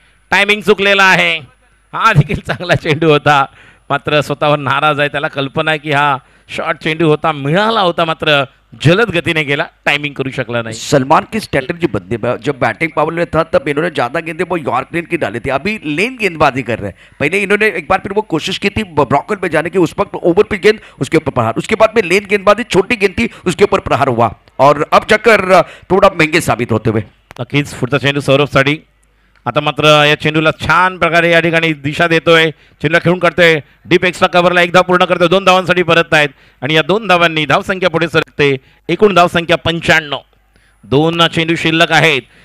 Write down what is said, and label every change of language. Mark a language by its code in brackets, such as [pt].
[mr] Timing चुकलेला आहे. हा देखील चांगला चेंडू होता, मात्र स्वतःवर नाराज आहे. त्याला कल्पना आहे की हा शॉर्ट चेंडू होता, मिळाला होता, मात्र जलद गतीने गेला, टायमिंग करू शकला नहीं. [hi] सलमान की स्ट्रेटजी बदली जब बैटिंग पावर में था तब इन्होंने ज्यादा गेंदें वो यॉर्कर की डाली थी, अभी लेन गेंदबाजी कर रहे हैं। पहले इन्होंने एक बार फिर वो कोशिश की थी ब्रॉकर पे जाने की, उस वक्त ओवर पे गेंद, उसके ऊपर प्रहार, उसके बाद में लेन गेंदबाजी छोटी गेंद थी, उसके ऊपर प्रहार हुआ और अब जाकर थोड़ा महंगे साबित होते हुए। [mr] नक्कीच पुढचा चेंडू सौरभसाठी. आता मात्र या चेंडूला छान प्रकारे या ठिकाणी दिशा देतोय, चेंडूला खेळून काढतोय, डीप एक्स्ट्रा कव्हरला एकदा पूर्ण करतोय, 2 धावांसाठी परत आहेत आणि या 2 धावांनी धावसंख्या पुढे सरकते. एकूण धावसंख्या 95. 2 चेंडू शिल्लक आहेत.